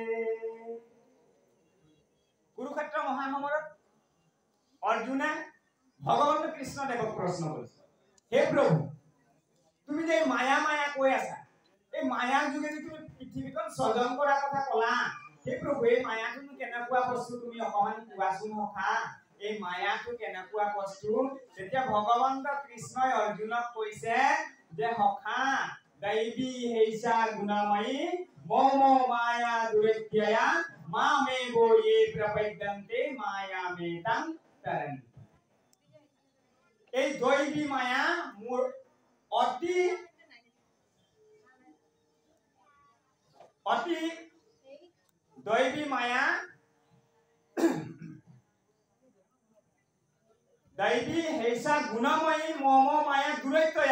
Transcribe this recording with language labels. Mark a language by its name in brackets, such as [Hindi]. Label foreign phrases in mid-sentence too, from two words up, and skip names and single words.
[Assamese] কুরুক্ষেত্র মহাসমৰত অৰ্জুনে ভগৱান কৃষ্ণদেৱক প্ৰশ্ন কৰিছে, হে প্ৰভু তুমি যে মায়া মায়া কৈ আছা, এই মায়াৰ যোগেদি তুমি পৃথিৱীখন সৃজন কৰাৰ কথা ক'লা, হে প্ৰভু এই মায়াটো কেনেকুৱা বস্তু তুমি অকমান কোৱাচোন সখা, এই মায়াটো কেনেকুৱা বস্তু। তেতিয়া ভগৱান কৃষ্ণই অৰ্জুনক কৈছে যে সখা [Sanskrit] দৈবী হেইষা গুণময়ী মম মায়া দুৰত্যয়া মামেবো ये प्रपद्यन्ते मायामे तां तरन्ति। [Assamese] এই দৈবী মায়া মোৰ অতি দৈবী মায়া [Sanskrit] দৈবী হেইষা গুণময়ী মম মায়া দুৰত্যয়া।